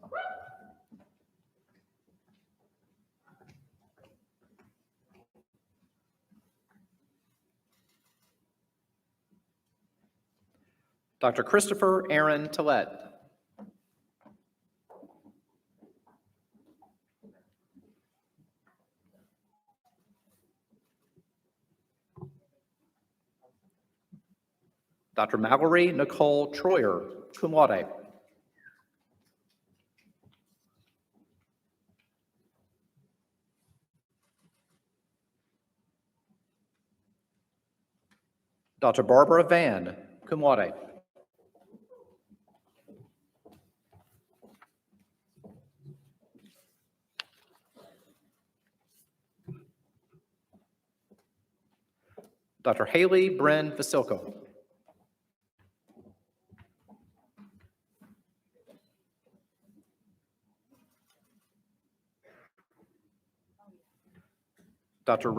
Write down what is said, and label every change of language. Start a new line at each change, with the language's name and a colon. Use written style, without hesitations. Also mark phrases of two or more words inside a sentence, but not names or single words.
English: Dr. Christopher Aaron Tillett. Dr. Mallory Nicole Troyer,
Latin: cum laude.
English: Dr. Barbara Van,
Latin: cum laude.
English: Dr. Haley Bryn Vasilko. Dr.